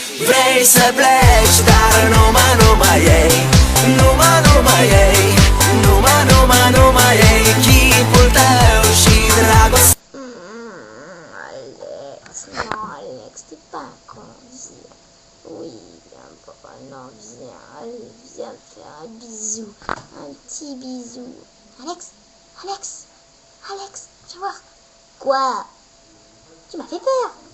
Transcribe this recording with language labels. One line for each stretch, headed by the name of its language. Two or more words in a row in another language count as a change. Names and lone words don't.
Romanian: Vrei să pleci, dar numai ei. Numai ei. Numai ei. Chipul tău și dragoste. Alex,
French: non Alex, t'es pas un con, viens. Oui, viens papa, non viens, allez, viens me faire un bisou, un petit bisou. Alex, viens voir. Quoi? Tu m'as fait peur.